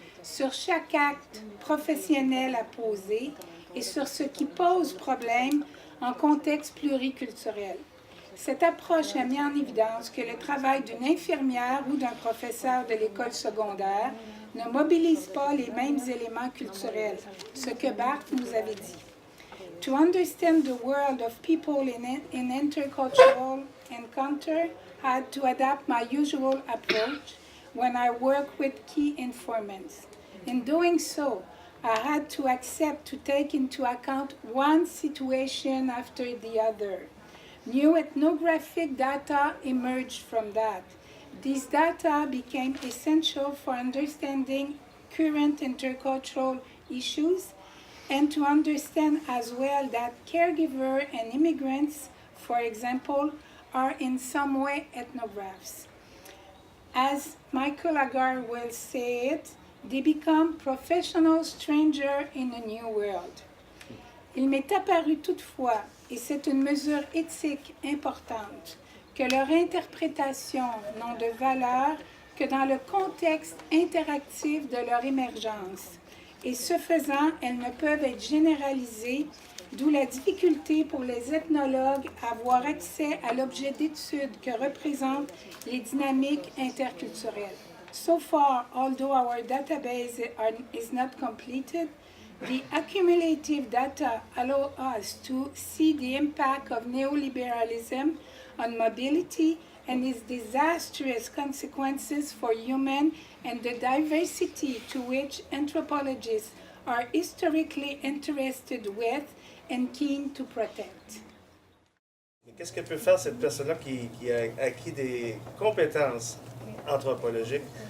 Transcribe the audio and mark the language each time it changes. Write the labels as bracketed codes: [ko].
[fr] sur chaque acte professionnel à poser et sur ce qui pose problème en contexte pluriculturel. Cette approche a mis en évidence que le travail d'une infirmière ou d'un professeur de l'école secondaire ne mobilise pas les mêmes éléments culturels, ce que Barthes nous avait dit. [en] To understand the world of people in intercultural encounter, I had to adapt my usual approach when I work with key informants. In doing so, I had to accept to take into account one situation after the other. New ethnographic data emerged from that. These data became essential for understanding current intercultural issues and to understand as well that caregivers and immigrants, for example, are in some way ethnographs. As Michael Agar will say it, they become professional strangers in a new world. [fr] Il m'est apparu toutefois, et c'est une mesure éthique importante, que leur interprétation n'ont de valeur que dans le contexte interactif de leur émergence. Et ce faisant, elles ne peuvent être généralisées, d'où la difficulté pour les ethnologues à avoir accès à l'objet d'étude que représentent les dynamiques interculturelles. [en] So far, although our database is not completed, the accumulative data allow us to see the impact of neoliberalism on mobility and its disastrous consequences for human and the diversity to which anthropologists are historically interested with and keen to protect. [fr] Qu'est-ce que peut faire cette personne-là qui a acquis des compétences anthropologiques?